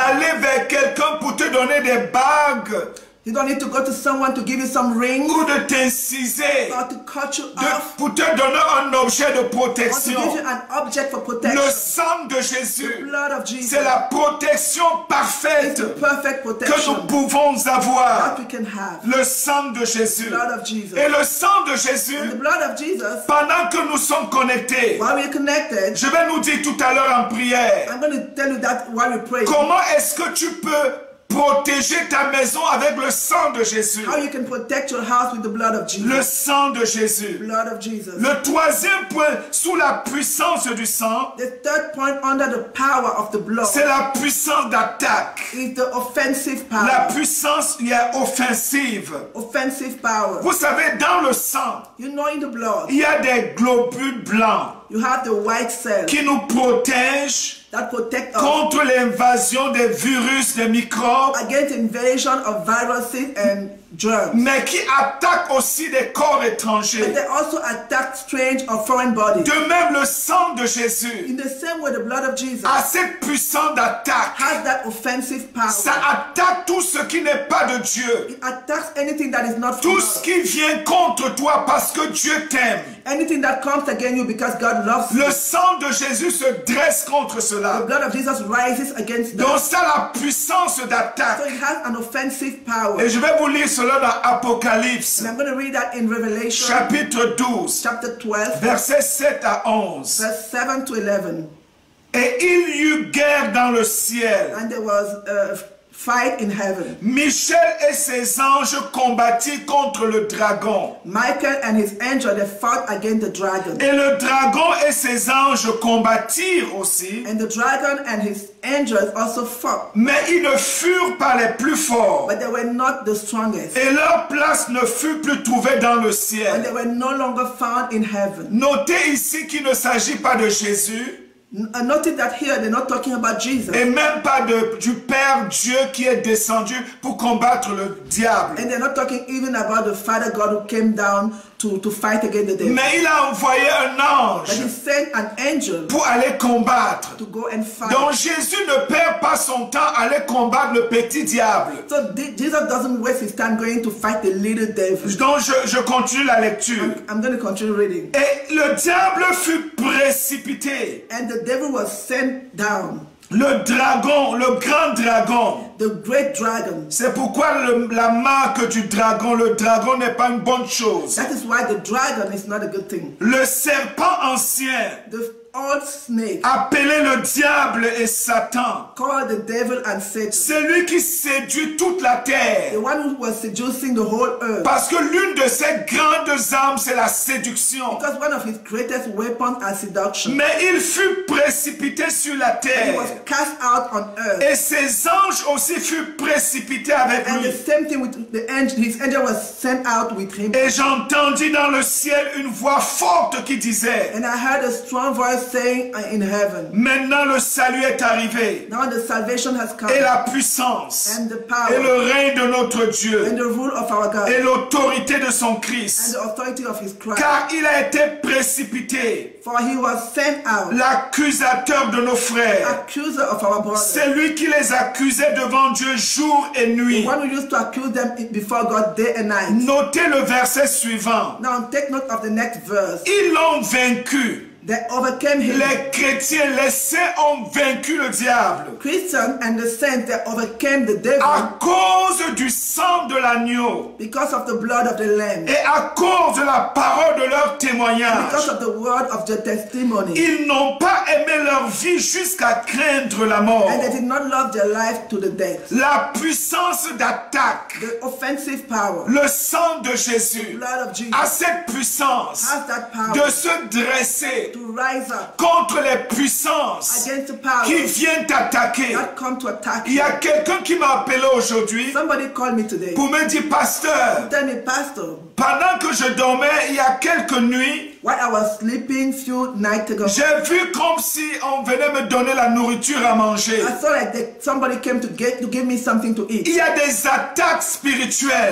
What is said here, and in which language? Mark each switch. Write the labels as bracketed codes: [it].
[fr] d'aller vers quelqu'un pour te donner des bagues [en] You don't need to go to someone to give you some rings [fr] ou de t'inciser, [en] or to cut you off [fr] pour te donner un objet de [en] or to [fr] protection. [en] give you an object for [fr] Le [en] protection. [fr] sang de [en] The [fr] Jésus, [en] blood of Jesus [fr] c'est la protection [en] is [fr] parfaite [en] the perfect [fr] que nous [en] protection [fr] pouvons avoir. [en] that we can have. [fr] Le sang de Jésus. [en] The blood of Jesus. [fr] Et le sang de Jésus, [en] And the blood of Jesus, [fr] pendant que nous sommes connectés, [en] while we're connected, [fr] je vais nous dire tout à l'heure en prière, [en] I'm going to tell you that while we pray, [fr] comment est-ce que tu peux protéger ta maison avec le sang de Jésus? [en] how you can protect your house with the blood of [fr] Le [en] Jesus. [fr] sang de Jésus. [en] Blood of Jesus. [fr] Le troisième point, sous la puissance du sang, [en] The third point under the power of the blood [fr] c'est la puissance d'attaque. [en] is the offensive [fr] La [en] power. [fr] puissance il y a offensive. [en] Offensive power. [fr] Vous savez, dans le sang, [en] You know, in the blood, [fr] il y a des globules blancs [en] you have the white cell [fr] qui nous protègent [en] that protect us [fr] contre l'invasion des virus, des microbes, [en] against invasion of viruses and germs. [fr] mais qui attaquent aussi des corps [en] But [fr] étrangers. [en] they also attack strange or foreign bodies. [fr] De même, le sang de Jésus [en] In the same way, the blood of Jesus [fr] a cette puissance d'attaque. [en] has that offensive power. [fr] Ça attaque tout ce qui n'est pas de Dieu. [en] It attacks anything that is not from [fr] Tout ce [en] God. [fr] qui vient contre toi parce que Dieu t'aime. [en] Anything that comes against you because God loves you. [fr] Le sang de Jésus se dresse contre [en] The [fr] cela. [en] blood of Jesus rises against them. [fr] Donc ça la puissance [en] So [fr] d'attaque. [en] it has an offensive power. [fr] Et je vais vous lire cela dans Apocalypse, [en] And I'm going to read that in Revelation [fr] chapitre 12, [en] chapter 12, [fr] versets 7 à 11. [en] verse 7 to 11. [fr] Et il y eut guerre dans le ciel. [en] And there was a fight in heaven. [fr] Michel et ses anges combattirent contre le dragon. [en] Michael and his angel, they fought against the dragon. [fr] Et le dragon et ses anges combattirent aussi. [en] And the dragon and his angels also fought. [fr] Mais ils ne furent pas les plus forts. [en] But they were not the strongest. [fr] Et leur place ne fut plus trouvée dans le [en] And [fr] ciel. [en] they were no longer found in heaven. [fr] Notez ici qu'il ne s'agit pas de Jésus [en] Notice that here they're not talking about Jesus. [fr] et même pas du Père Dieu qui est descendu pour combattre le diable. [en] And they're not talking even about the Father God who came down to fight against the devil. [fr] Mais il a envoyé un [en] But [fr] ange [en] he sent an angel [fr] pour aller combattre. [en] to go and fight. [fr] Donc Jésus ne perd pas son temps à aller combattre le petit diable. [en] So Jesus doesn't waste his time going to fight the little devil. [fr] Donc je continue la lecture. [en] I'm going to continue reading. [fr] Et le diable fut précipité [en] And the devil was sent down [fr] Le dragon, le grand dragon. [en] The great dragon. [fr] C'est pourquoi la marque du dragon, le dragon n'est pas une bonne chose. [en] That is why the dragon is not a good thing. [fr] Le serpent ancien, [en] The old snake, [fr] appelé le diable et Satan, [en] called the devil and Satan. [fr] c'est lui qui séduit toute la terre. [en] The one who was seducing the whole earth. [fr] Parce que l'une de ses grandes armes, c'est la séduction. [en] Because one of his greatest weapons is seduction. [fr] Mais il fut précipité sur la [en] He [fr] terre. [en] was cast out on earth. [fr] Et ses anges aussi furent précipités avec [en] And the [fr] lui. [en] same thing with the angel. His angel was sent out with him. [fr] Et j'entendis dans le ciel une voix forte qui disait, [en] And I heard a strong voice saying in heaven, [fr] maintenant le salut est arrivé, [en] now the salvation has come, [fr] et la puissance, [en] and the [fr] et [en] power, [fr] le règne de notre [en] and [fr] Dieu, [en] the rule of our God, [fr] et l'autorité de son [en] and [fr] Christ. [en] the authority of his Christ. [fr] Car il a été précipité, [en] For he was sent out, [fr] l'accusateur de nos frères. [en] accuser of our brothers, [fr] C'est lui qui les accusait devant Dieu jour et nuit. [en] the one who used to accuse them before God day and night. [fr] Notez le verset suivant. [en] Now take note of the next verse. [fr] Ils l'ont vaincu. [en] They overcame him. [fr] Les chrétiens, les saints ont vaincu le diable [en] Christians and the saints, they overcame the devil [fr] à cause du sang de l'agneau [en] because of the blood of the Lamb, [fr] et à cause de la parole de leur témoignage. [en] because of the word of the testimony. [fr] Ils n'ont pas aimé leur vie jusqu'à craindre la mort. [en] And they did not love their life to the death. [fr] La puissance d'attaque, [en] The offensive power, [fr] le sang de Jésus [en] blood of Jesus, [fr] a cette puissance [en] has that power [fr] de se dresser [en] to rise up [fr] contre les puissances [en] against the power [fr] qui viennent t'attaquer. [en] that come to attack [fr] Il y [en] you. [fr] a quelqu'un qui m'a appelé aujourd'hui [en] Somebody called me today. [fr] pour me dire, pasteur, [en] Tell me, Pastor, [fr] pendant que je dormais il y a quelques nuits, [en] while I was sleeping few nights ago, [fr] j'ai vu comme si on venait me donner la nourriture à manger. [en] I saw like somebody came to give me something to eat. [fr] Il y a des attaques spirituelles.